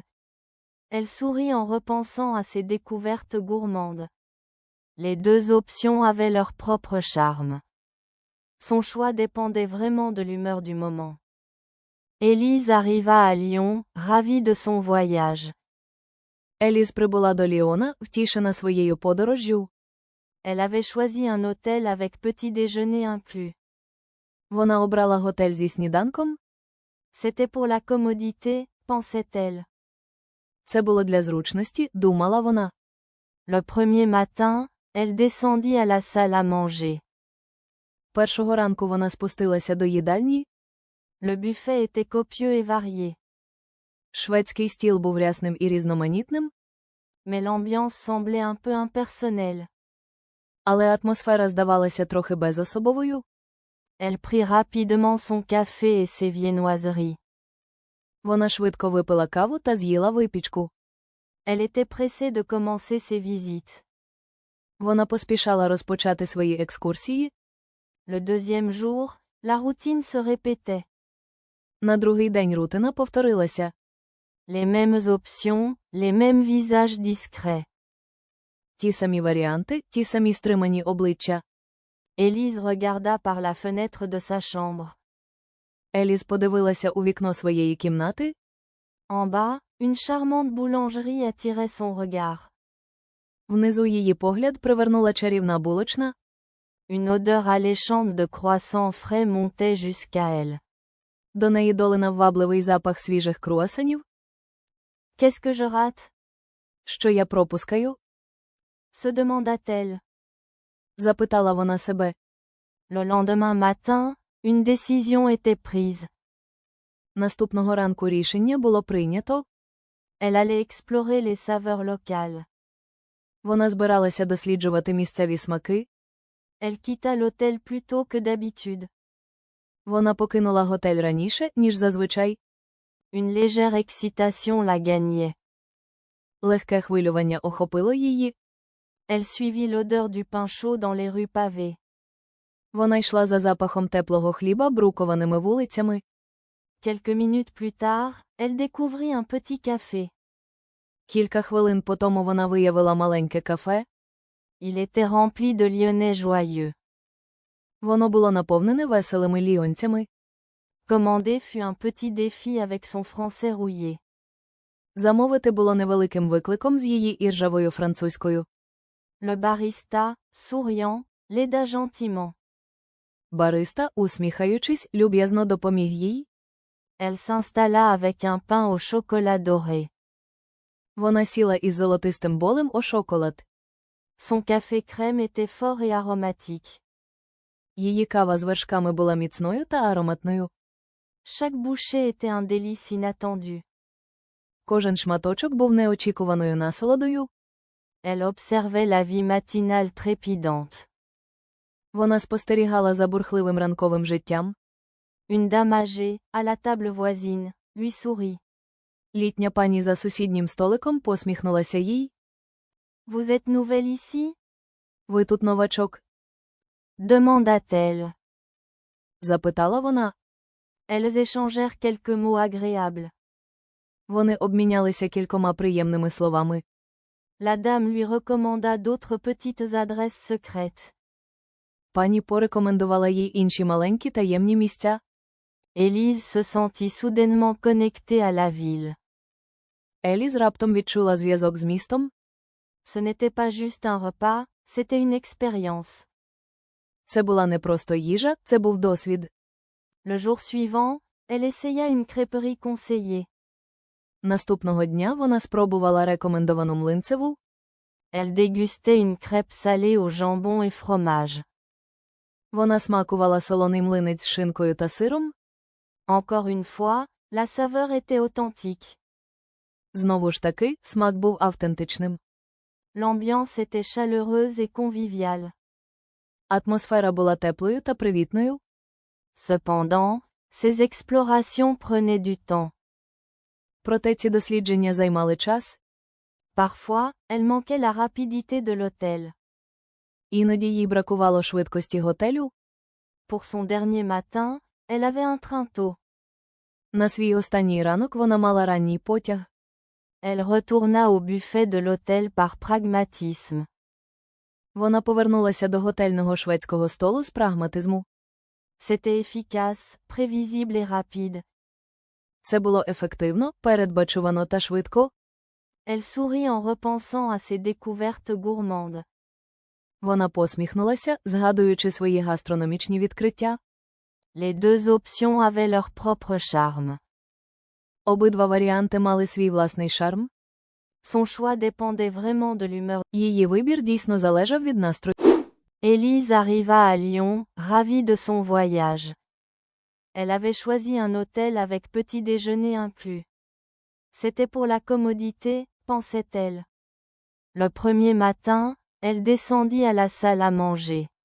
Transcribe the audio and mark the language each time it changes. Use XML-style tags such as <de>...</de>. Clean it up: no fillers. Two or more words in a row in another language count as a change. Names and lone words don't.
<fr>Elle sourit en repensant à ses découvertes gourmandes. Les deux options avaient leur propre charme. Son choix dépendait vraiment de l'humeur du moment. Élise arriva à Lyon, ravie de son voyage.</fr> <uk>Еліз прибула до Ліона, втішена своєю подорожжю.</uk> <fr>Elle avait choisi un hôtel avec petit déjeuner inclus.</fr> <uk>Вона обрала готель зі сніданком.</uk> <fr>C'était pour la commodité, pensait-elle.</fr> <uk>Це було для зручності, думала вона.</uk> <fr>Le premier matin, elle descendit à la salle à manger.</fr> <uk>Першого ранку вона спустилася до їдальні.</uk> <fr>Le buffet était copieux et varié.</fr> <uk>Шведський стіл був рясним і різноманітним.</uk> <fr>Mais l'ambiance semblait un peu impersonnelle.</fr> <uk>Але атмосфера здавалася трохи безособовою.</uk> <fr>Elle prit rapidement son café et ses viennoiseries.</fr> <uk>Вона швидко випила каву та з'їла випічку.</uk> <fr>Elle était pressée de commencer ses visites.</fr> <uk>Вона поспішала розпочати свої екскурсії.</uk> <fr>Le deuxième jour, la routine se répétait.</fr> <uk>На другий день рутина повторилася.</uk> <fr>Les mêmes options, les mêmes visages discrets.</fr> <uk>Ті самі варіанти, ті самі стримані обличчя.</uk> <fr>Élise regarda par la fenêtre de sa chambre.</fr> <uk>Еліз подивилася у вікно своєї кімнати.</uk> <fr>En bas, une charmante boulangerie attirait son regard.</fr> <uk>Внизу її погляд привернула чарівна булочна.</uk> <fr>Une odeur alléchante de croissants frais montait jusqu'à elle.</fr> <uk>До неї долинав вабливий запах свіжих круасанів.</uk> <fr>Qu'est-ce que je rate?</fr> <uk>Що я пропускаю?</uk> <fr>Se demanda-t-elle.</fr> <uk>Запитала вона себе.</uk> <fr>Le lendemain matin, une décision était prise.</fr> <uk>Наступного ранку рішення було прийнято.</uk> <fr>Elle allait explorer les saveurs locales.</fr> <uk>Вона збиралася досліджувати місцеві смаки.</uk> <fr>Elle quitta l'hôtel plus tôt que d'habitude.</fr> <uk>Вона покинула готель раніше, ніж зазвичай.</uk> <fr>Une légère excitation la gagnait.</fr> <uk>Легке хвилювання охопило її.</uk> <fr>Elle suivit l'odeur du pain chaud dans les rues pavées.</fr> <uk>Вона йшла за запахом теплого хліба брукованими вулицями.</uk> <fr>Quelques minutes plus tard, elle découvrit un petit café.</fr> <uk>Кілька хвилин по тому вона виявила маленьке кафе.</uk> <fr>Il était rempli de Lyonnais joyeux.</fr> <uk>Воно було наповнене веселими ліонцями.</uk> <fr>Commander fut un petit défi avec son français rouillé.</fr> <uk>Замовити було невеликим викликом з її іржавою французькою.</uk> <fr>Le barista, souriant, l'aida gentiment.</fr> <uk>Бариста, усміхаючись, люб'язно допоміг їй.</uk> <fr>Elle s'installa avec un pain au chocolat doré.</fr> <uk>Вона сіла із золотистим болем о шоколад.</uk> <fr>Son café crème était fort et aromatique.</fr> <uk>Її кава з вершками була міцною та ароматною.</uk> <fr>Chaque bouchée était un délice inattendu.</fr> <uk>Кожен шматочок був неочікуваною насолодою.</uk> <fr>Elle observait la vie matinale trépidante.</fr> <uk>Вона спостерігала за бурхливим ранковим життям.</uk> <fr>Une dame âgée, à la table voisine, lui sourit.</fr> <uk>Літня пані за сусіднім столиком посміхнулася їй.</uk> <fr>Vous êtes nouvelle ici?</fr> <uk>Ви тут новачок?</uk> <fr>Demanda-t-elle.</fr> <uk>Запитала вона.</uk> <fr>Elles échangèrent quelques mots agréables.</fr> <uk>Вони обмінялися кількома приємними словами.</uk> <fr>La dame lui recommanda d'autres petites adresses secrètes.</fr> <uk>Пані порекомендувала їй інші маленькі таємні місця.</uk> <fr>Élise se sentit soudainement connectée à la ville.</fr> <uk>Еліз раптом відчула зв'язок з містом.</uk> <fr>Ce n'était pas juste un repas, c'était une expérience.</fr> <uk>Це була не просто їжа, це був досвід.</uk> <fr>Le jour suivant, elle essaya une crêperie conseillée.</fr> <uk>Наступного дня вона спробувала рекомендовану млинцеву.</uk> <fr>Elle dégustait une crêpe salée au jambon et fromage.</fr> <uk>Вона смакувала солоний млинець з шинкою та сиром.</uk> <fr>Encore une fois, la saveur était authentique.</fr> <uk>Знову ж таки, смак був автентичним.</uk> <fr>L'ambiance était chaleureuse et conviviale.</fr> <uk>Атмосфера була теплою та привітною.</uk> <fr>Cependant, ces explorations prenaient du temps.</fr> <uk>Проте ці дослідження займали час.</uk> <fr>Parfois, elle manquait la rapidité de l'hôtel.</fr> <uk>Іноді їй бракувало швидкості готелю.</uk> <fr>Pour son dernier matin, elle avait un train tôt.</fr> <uk>На свій останній ранок вона мала ранній потяг.</uk> <fr>Elle retourna au buffet de l'hôtel par pragmatisme.</fr> <uk>Вона повернулася до готельного шведського столу з прагматизму.</uk> <fr>C'était efficace, prévisible et rapide.</fr> <uk>Це було ефективно, передбачувано та швидко.</uk> <fr>Elle sourit en repensant à ses découvertes gourmandes.</fr> <uk>Вона посміхнулася, згадуючи свої гастрономічні відкриття.</uk> <fr>Les deux options avaient leur propre charme.</fr> <uk>Обидва варіанти мали свій власний шарм.</uk> <fr>Son choix dépendait vraiment de l'humeur.</fr> <uk>Її вибір дійсно залежав від настрою.</uk> <fr>Élise arriva à Lyon, ravie de son voyage. Elle avait choisi un hôtel avec petit déjeuner inclus. C'était pour la commodité, pensait-elle. Le premier matin, elle descendit à la salle à manger.</fr>